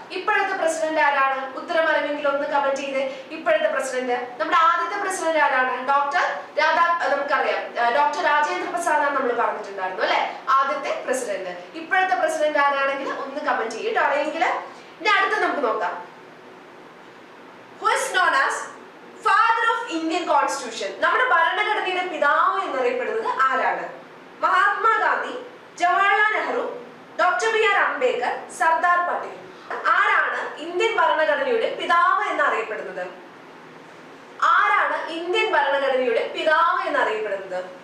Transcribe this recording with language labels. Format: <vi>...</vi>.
<ml>ഇപ്പോഴത്തെ പ്രസിഡന്റ് ആരാണ്? ഉത്തരം അറിവെങ്കിലും ഒന്ന് കമന്റ് ചെയ്തേ. ഇപ്പോഴത്തെ പ്രസിഡന്റ്, നമ്മുടെ ആദ്യത്തെ പ്രസിഡന്റ് ആരാണ്? നമുക്കറിയാം ഡോക്ടർ രാജേന്ദ്ര പ്രസാദ് ആണ് നമ്മൾ പറഞ്ഞിട്ടുണ്ടായിരുന്നു അല്ലെ, ആദ്യത്തെ പ്രസിഡന്റ്. ഇപ്പോഴത്തെ പ്രസിഡന്റ് ആരാണെങ്കിൽ ഒന്ന് കമന്റ് ചെയ്യട്ടോ അറിയെങ്കിൽ. ഇനി അടുത്ത നമുക്ക് നോക്കാം.</ml> <en>Who is known as Father of Indian Constitution?</en> <ml>നമ്മുടെ ഭരണഘടനയുടെ പിതാവ് എന്നറിയപ്പെടുന്നത് ആരാണ്? Mahatma Gandhi, Jawaharlal Nehru, doctor B R Ambedkar, Sardar Patel. ആരാണ് ഇന്ത്യൻ ഭരണഘടനയുടെ പിതാവ് എന്നറിയപ്പെടുന്നത്? ആരാണ് ഇന്ത്യൻ ഭരണഘടനയുടെ പിതാവ് എന്നറിയപ്പെടുന്നത്?</ml>